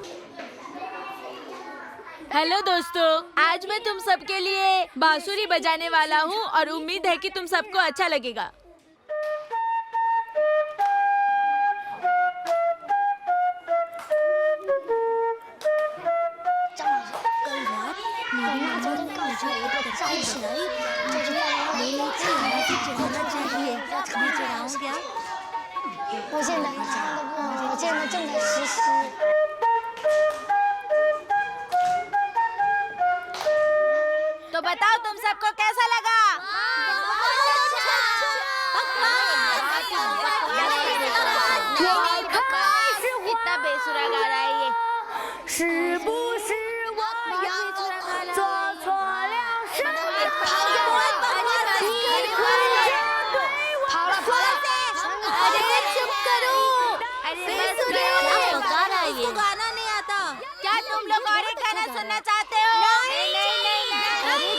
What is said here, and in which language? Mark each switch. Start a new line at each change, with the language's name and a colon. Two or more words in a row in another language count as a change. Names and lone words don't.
Hindi: हेलो दोस्तों, आज मैं तुम सबके लिए बांसुरी बजाने वाला हूँ और उम्मीद है कि तुम सबको अच्छा लगेगा। चाहिए मैं चढ़ाऊं क्या
Chinese: 我现在唱的不好，我现在正在实习。
Hindi: तो बताओ तुम सबको कैसा लगा? इतना बेसुरा गा रहा है ये।
Chinese: 是不是我要做错了什么？
Hindi: अरे चुप करो। अरे बस करो। गा रहा है ये गाना नहीं आता क्या तुम लोग और एक गाना सुनना चाहते हो? नहीं।